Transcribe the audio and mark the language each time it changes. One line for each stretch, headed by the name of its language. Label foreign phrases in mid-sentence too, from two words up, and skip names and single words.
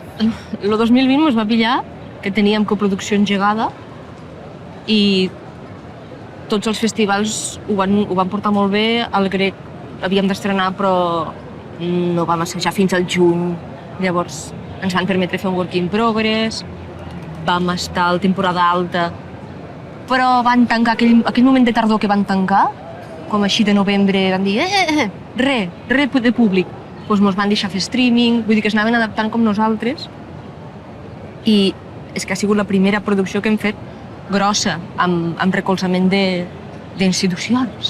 Catalan: El 2020 ens va pillar que teníem coproducció engegada i tots els festivals ho van portar molt bé. El Grec havíem d'estrenar però no vam assajar fins al juny. Llavors ens van permetre fer un
English: work in progress,
Catalan: vam estar a la temporada alta, però van tancar aquell moment de tardor que van tancar, com així de novembre, van dir res de públic. Doncs mos van deixar fer streaming, vull dir que s'anaven adaptant com nosaltres. I és que ha sigut la primera producció que hem fet grossa, amb recolzament d'institucions.